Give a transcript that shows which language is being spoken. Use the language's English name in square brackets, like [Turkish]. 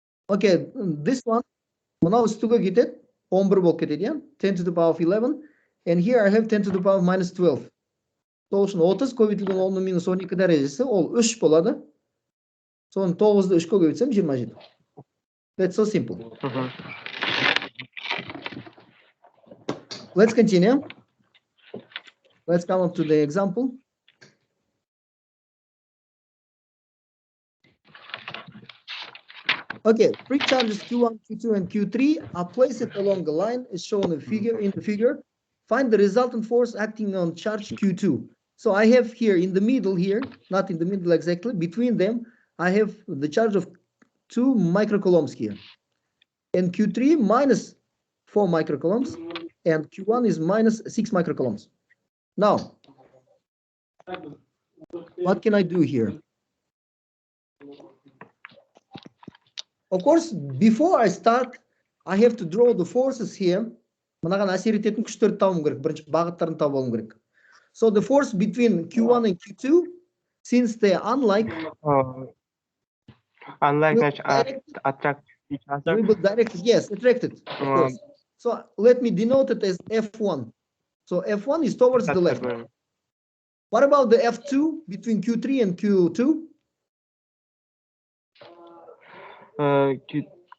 [English] Okay, this one, now it's 11 [Kazakh] болып кетеді, [English] yeah? 10 to the power of 11. And here I have 10 to the power of minus 12. [Kazakh] Сол үшін 30 көбейтілген 10 минус 12 дәрежесі, ол 3 болады. Соны 9-ды 3-ке көбейтсем 27. [English] That's so simple. Let's continue. Let's come up to the example. Okay, free charges Q1, Q2, and Q3 are placed along the line as shown in the figure. Find the resultant force acting on charge Q2. So I have here in the middle here, not in the middle exactly, between them, I have the charge of 2 microcoulombs here. And Q3 minus 4 microcoulombs, and Q1 is minus 6 microcoulombs. Now, what can I do here? Of course, before I start, I have to draw the forces here. [Kazakh] Мынаған әсер ететін күштерді табуым керек. Бірінші бағыттарын тауып алуым керек. [English] So the force between Q1 and Q2, since they are unlike, Unlike will attract each other. we will direct, yes, attracted, of course. So let me denote it as F1. So F1 is towards the left. What about the F2 between Q3 and Q2?